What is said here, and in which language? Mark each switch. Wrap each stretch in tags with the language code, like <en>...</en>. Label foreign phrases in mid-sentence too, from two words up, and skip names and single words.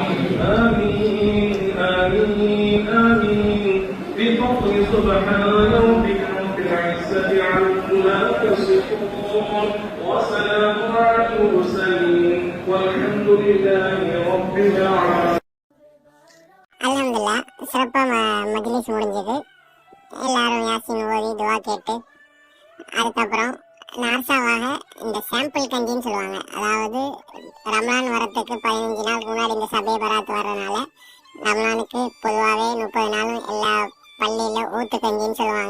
<ar>آمين آمين آمين. بفضل سبحان ربك رب العزة عما يصفون وسلام على المرسلين والحمد لله رب العالمين.</ar> <ta>அல்ஹம்துலில்லாஹ் சிறப்பாக மஜ்லிஸ் முடிஞ்சது. எல்லாரும் யாசின் ஓதி துவா கேட்டு அதுக்கப்புறம் நார்சாவாக இந்த சாம்பிள் கஞ்சின்னு சொல்லுவாங்க. அதாவது ரம்லான் வரத்துக்கு 15 நாளுக்கு முன்னாடி இந்த சபை பராத் வர்றதுனால ரம்லானுக்கு பொதுவாகவே 30 நாளும் எல்லா பள்ளியில் ஊத்து கஞ்சின்னு சொல்லுவாங்க.</ta>